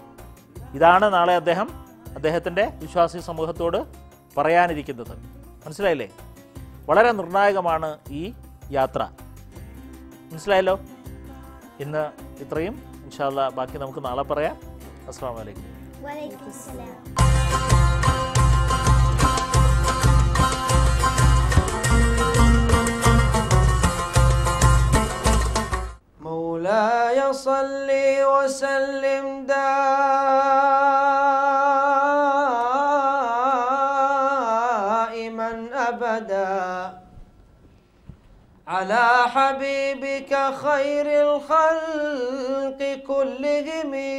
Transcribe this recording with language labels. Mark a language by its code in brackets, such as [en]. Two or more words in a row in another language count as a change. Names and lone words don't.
[ml] ഇതാണ് നാളെ അദ്ദേഹത്തിൻ്റെ വിശ്വാസി സമൂഹത്തോട് പറയാനിരിക്കുന്നത്. മനസ്സിലായില്ലേ? വളരെ നിർണായകമാണ് ഈ യാത്ര. മനസ്സിലായല്ലോ? ഇന്ന് ഇത്രയും. [ar] إن شاء الله [ml] ബാക്കി നമുക്ക് നാളെ പറയാം. [ar] السلام عليكم. مولاي صل وسلم دائما أبدا على حبيبك خير الخلق كلهم